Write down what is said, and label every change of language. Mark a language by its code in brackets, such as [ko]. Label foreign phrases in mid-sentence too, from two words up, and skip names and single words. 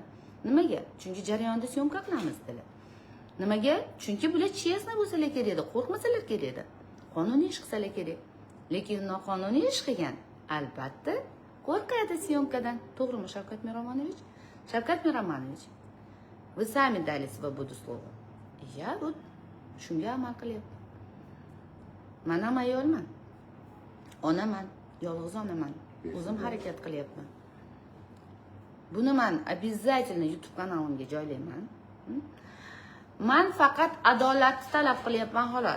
[uz] Nimaga? Chunki jarayonda syomka qilamiz dedilar. Nimaga? Chunki bular chestni bo'lsalar kerak, qo'rqmasalar kerak. Qonuniy ish qilsalar kerak. Lekin noqonuniy ish qilgan, albatta qo'rqadi syomkadan. To'g'rimi Shavkat Miramonovich? Shavkat Miramonovich, [ru] вы сами дали свободу слова. Я вот [uz] shunga amal qilyapman. Men ham ayolman. Onaman, yolg'iz onaman. O'zim harakat qilyapman. Buni men обязательно YouTube kanalimga joylayman. Men faqat adolatni talab qilyapman xolos.